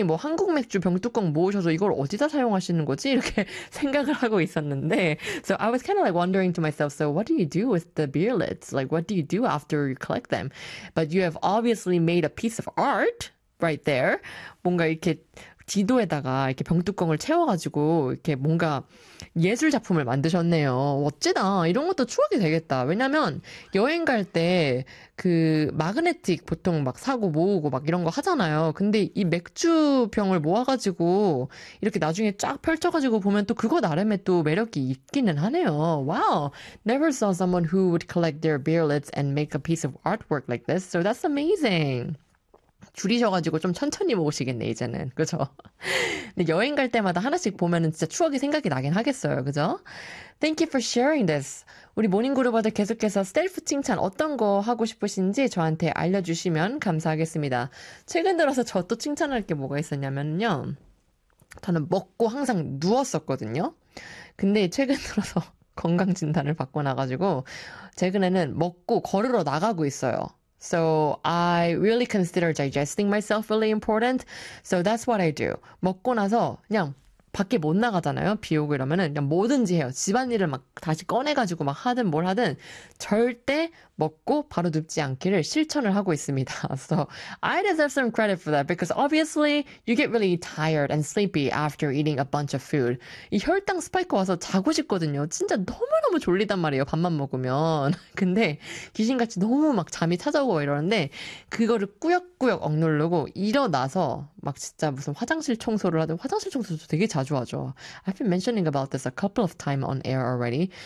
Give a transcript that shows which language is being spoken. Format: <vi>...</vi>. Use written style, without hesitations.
<ko>뭐 한국 맥주 병뚜껑 모으셔서 이걸 어디다 사용하시는 거지? 이렇게 생각을 하고 있었는데.</ko> <en>So I was kind of like wondering to myself, so what do you do with the beer lids? Like, what do you do after you collect them? But you have obviously made a piece of art right there.</en> <ko>뭔가 이렇게 지도에다가 이렇게 병뚜껑을 채워가지고 이렇게 뭔가 예술 작품을 만드셨네요. 멋지다. 이런 것도 추억이 되겠다. 왜냐면 여행 갈때그 마그네틱 보통 막 사고 모으고 막 이런 거 하잖아요. 근데 이 맥주병을 모아가지고 이렇게 나중에 쫙 펼쳐가지고 보면 또 그거 나름의 또 매력이 있기는 하네요.</ko> <en>Wow, never saw someone who would collect their beer lids and make a piece of artwork like this. So that's amazing.</en> <ko>줄이셔가지고 좀 천천히 모으시겠네, 이제는. 그죠? 근데 여행 갈 때마다 하나씩 보면은 진짜 추억이 생각이 나긴 하겠어요. 그죠?</ko> <en>Thank you for sharing this.</en> <ko>우리 모닝그룹어들 계속해서 셀프 칭찬 어떤 거 하고 싶으신지 저한테 알려주시면 감사하겠습니다. 최근 들어서 저또 칭찬할 게 뭐가 있었냐면요. 저는 먹고 항상 누웠었거든요. 근데 최근 들어서 건강 진단을 받고 나가지고, 최근에는 먹고 걸으러 나가고 있어요.</ko> <en>So I really consider digesting myself really important. So that's what I do.</en> <ko>먹고 나서 그냥 밖에 못 나가잖아요. 비 오고 이러면은 그냥 뭐든지 해요. 집안일을 막 다시 꺼내가지고 막 하든 뭘 하든 절대 먹고 바로 눕지 않기를 실천을 하고 있습니다.</ko> <en>So I deserve some credit for that because obviously you get really tired and sleepy after eating a bunch of food.</en> <ko>이 혈당 스파이크 와서 자고 싶거든요. 진짜 너무너무 졸리단 말이에요. 밥만 먹으면. 근데 귀신같이 너무 막 잠이 찾아오고 이러는데 그거를 꾸역꾸역 억누르고 일어나서 막 진짜 무슨 화장실 청소를 하든 화장실 청소도 되게 자주 하죠.</ko> <en>I've been mentioning about this a couple of time on air already.</en>